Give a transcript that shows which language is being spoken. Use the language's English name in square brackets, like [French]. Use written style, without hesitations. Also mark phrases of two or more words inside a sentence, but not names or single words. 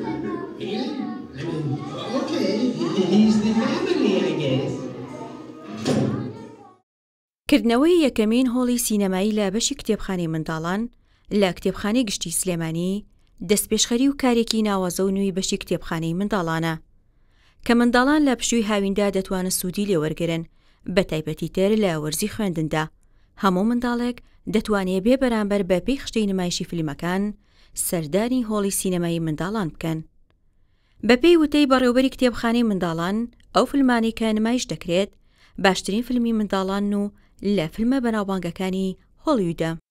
[English] Yeah, I mean, okay, he's the family, I guess. [Central Kurdish] کردنەوەی یەکەمین هۆڵی سینەمایی لە بەشی کتێبخانەی منداڵان لە کتێبخانەی گشتی سلێمانی دەستپێشخەری و کارێکی ناوازە و نوێی بەشی کتێبخانەی منداڵانە کە منداڵان لە پشووی هاویندا دەتوانن سوودی لێوەرگرن بە تایبەتی تر لە وەرزی خوێندندا هەموو منداڵێک دەتوانێت بێ بەرامبەر بە پێی خشتەی نمایشی فیلمەکان سەردانی هۆڵی سینەمایی منداڵان بکەن بە پێی وتەی بەڕێوەبەری کتێبخانەی منداڵان ئەو فیلمانەی کە نمایش دەکرێت باشترین فیلمی منداڵان و لە فیلمە بەناوبانگەکانی هۆلیوودە.